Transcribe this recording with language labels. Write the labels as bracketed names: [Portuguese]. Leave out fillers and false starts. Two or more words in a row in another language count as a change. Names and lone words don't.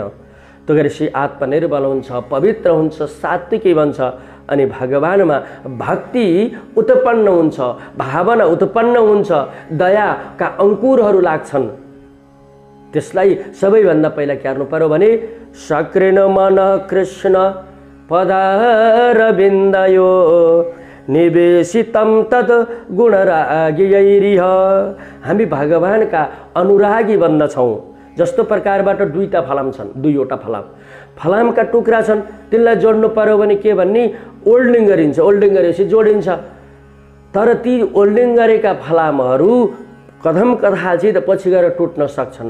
[Nepali] त्यो गरेपछि आत्मनिर्मल हुन्छ, पवित्र हुन्छ, सात्विकी बन्छ अनि भगवानमा भक्ति उत्पन्न हुन्छ, भावना उत्पन्न हुन्छ, दयाका अङ्कुरहरू लाग्छन्। त्यसलाई सबैभन्दा पहिला के गर्नु पर्यो भने [Sanskrit] सक्रेन मन कृष्ण पदारविन्दयो निवेशितम तद गुणरागियैरिह। [Nepali] हामी भगवानका अनुरागी बन्दछौँ। जस्तो प्रकारबाट दुईटा फलाम छन्, दुईवटा फलामका टुक्रा छन्, तिनलाई जोड्नु पर्यो भने के भन्ने ओल्डिङ गरिन्छ, ओल्डिङ गरेपछि जोडिन्छ। तर ती ओल्डिङ गरेका फलामहरू कदम कदाचित पछि गएर टुट्न सक्छन्।